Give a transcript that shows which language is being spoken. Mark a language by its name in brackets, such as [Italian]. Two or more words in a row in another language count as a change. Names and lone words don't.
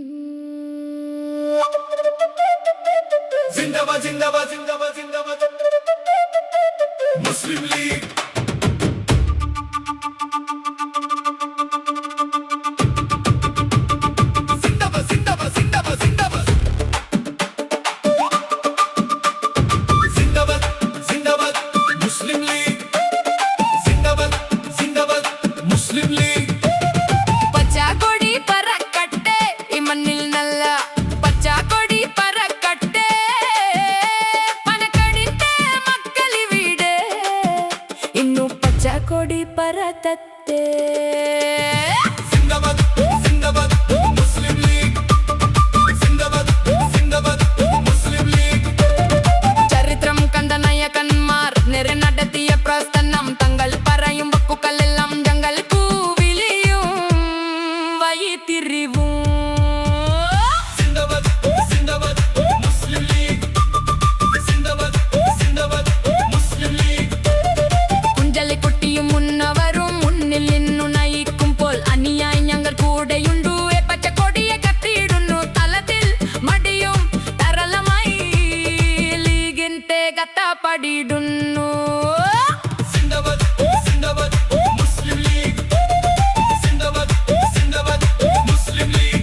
[Hindi] जिंदाबाद जिंदाबाद जिंदाबाद जिंदाबाद मुस्लिम लीग जिंदाबाद जिंदाबाद जिंदाबाद जिंदाबाद जिंदाबाद जिंदाबाद मुस्लिम लीग जिंदाबाद जिंदाबाद मुस्लिम लीग [Malayalam] പച്ചക്കൊടി പറക്കട്ടെ ഈ മണ്ണിൽ നല്ല പച്ചക്കൊടി പറക്കട്ടെ പനക്കടിന്റെ മക്കളിവിടെ ഇന്നു പച്ചക്കൊടി പറത്തത്തെ [Hindi] जिंदाबाद जिंदाबाद मुस्लिम लीग जिंदाबाद जिंदाबाद मुस्लिम लीग [Malayalam] ചരിത്രം കണ്ട നായകന്മാർ നിര നടത്തിയ പ്രസ്ഥാനം തങ്ങൾ പറയും വക്കുകളെല്ലാം ഞങ്ങൾ കൂവിളിയും വഴിത്തിരിവും [Hindi] जिंदाबाद जिंदाबाद मुस्लिम लीग जिंदाबाद जिंदाबाद मुस्लिम लीग [Malayalam] കുഞ്ചലിക്കുട്ടിയും മുന്നവരും മുന്നിൽ നിന്നു നയിക്കുമ്പോൾ അനിയായി ഞങ്ങൾ കൂടെയുണ്ടു പച്ചക്കൊടിയെ കത്തിയിടുന്നു തലത്തിൽ മടിയും തരളമായി ലീഗിന്റെ കത്തപ്പടിയിടുന്നു [Hindi] जिंदाबाद जिंदाबाद मुस्लिम लीग जिंदाबाद जिंदाबाद मुस्लिम लीग